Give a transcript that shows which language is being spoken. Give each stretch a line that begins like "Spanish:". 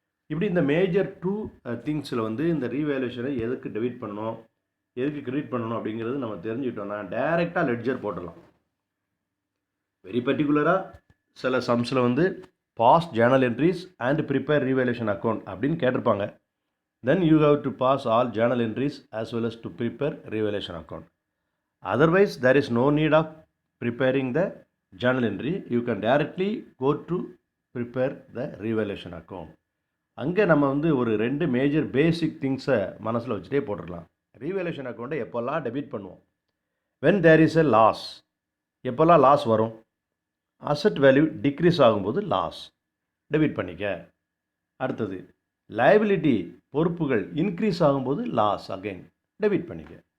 Tamil: இப்படி இந்த மேஜர் 2 திங்ஸில் வந்து இந்த ரீவேல்யூஷனை எதுக்கு டெபிட் பண்ணணும், எதுக்கு கிரெடிட் பண்ணணும் அப்படிங்கிறது நம்ம தெரிஞ்சுக்கிட்டோம்னா டைரெக்டாக லெட்ஜர் போட்டுடலாம். வெரி பர்டிகுலராக சில சம்ஸில் வந்து
English: pass journal entries and prepare revaluation account
Tamil: அப்படின்னு கேட்டிருப்பாங்க.
English: Then you have to pass all journal entries as well as to prepare revaluation account. Otherwise, there is no need of preparing the journal entry. You can directly go to prepare the revaluation account.
Tamil: அங்கே நம்ம வந்து ஒரு 2 major பேசிக் திங்ஸை மனசில் வச்சுட்டே போட்டுடலாம். Revaluation அக்கௌண்ட்டை எப்போல்லாம் டெபிட் பண்ணுவோம்,
English: when there is a loss,
Tamil: எப்போல்லாம் லாஸ் வரும், அசட் வேல்யூ டிக்ரீஸ் ஆகும்போது லாஸ், டெபிட் பண்ணிக்க. அடுத்தது லயபிலிட்டி, பொறுப்புகள் இன்க்ரீஸ் ஆகும்போது லாஸ், அகைன் டெபிட் பண்ணிக்க.